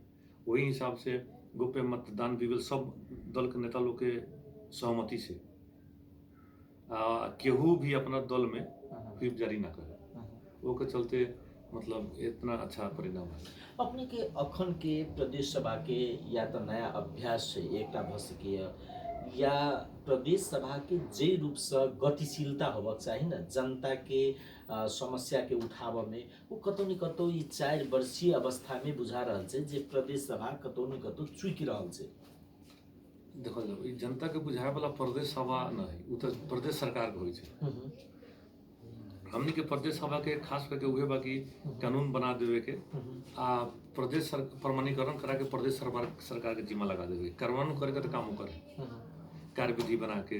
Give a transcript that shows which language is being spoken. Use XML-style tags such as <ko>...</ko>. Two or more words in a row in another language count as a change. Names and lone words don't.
<mai>वही हिसाब से गोप्य मतदान भी भेल सब दल के नेता लोग के सहमति से। केहू भी अपना दल में व्हिप जारी ना करे, वो के चलते मतलब इतना अच्छा परिणाम है। अपने के अखन के प्रदेश सभा के या तो नया अभ्यास से एकटा भ सकिए या प्रदेश सभा के जे रूप से गतिशीलता होबक चाही न जनता के समस्या के उठाव में वो कतौ न कतौ ई 4 वर्षीय अवस्था में बुझा रहल छै जे प्रदेश सभा कतौ न कतौ चुक रहल छै। देखल जाओ ई जनता के बुझाए वाला प्रदेश सभा नहीं, उ तो प्रदेश सरकार के होई छै। हमनी के प्रदेश सभा के खास करके उहे बाकी कानून बना देवे के आ प्रदेश प्रमाणीकरण करा के प्रदेश सरकार के जिम्मा लगा देवे, कार्यान्वयन करे के तो काम करे, कार्यविधि बना के</mai>